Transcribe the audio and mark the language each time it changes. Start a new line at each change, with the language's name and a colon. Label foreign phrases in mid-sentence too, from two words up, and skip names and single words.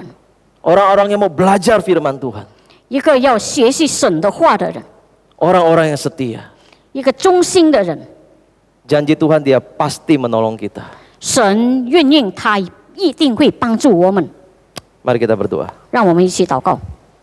Indonesian: Orang-orang yang mau belajar firman Tuhan.
Chinese: 一个要学习神的话的人，
Indonesian: Orang-orang yang setia.
Chinese: 一个忠心的人。
Indonesian: Janji Tuhan dia pasti menolong kita.
Chinese: 神运用他一定会帮助我们。
Indonesian: Mari kita berdoa.
Chinese: 让我们一起祷告。